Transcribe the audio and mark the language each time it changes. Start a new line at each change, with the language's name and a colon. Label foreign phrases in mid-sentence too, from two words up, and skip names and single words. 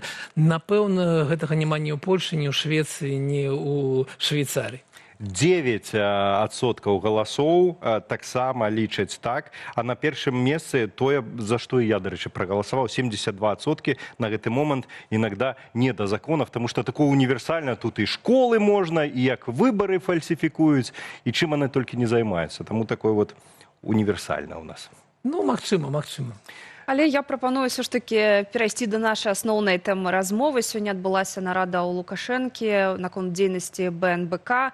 Belarusian: Напэўна, гэтага няма ні ў Польшы, ні ў Швецыі, ні ў Швейцарыі. 9% галасоў таксама лічаць так, а на першым месцы тое, за што я, дарэчы, прагаласаваў, 72% на гэты момант
Russian: іногда не да законов, потому что такое
Belarusian: універсальна, тут і школы можна, і як выбары фальсіфікуюць, і чым яны толькі не займаюцца. Таму
Russian: такое вот
Belarusian: універсальна ў нас. Ну, магчыма. Але я прапаную ўсё ж такі перайсці да нашай асноўнай тэмы размовы. Сёння адбылася нарада ў Лукашэнкі наконт дзейнасці БНБК.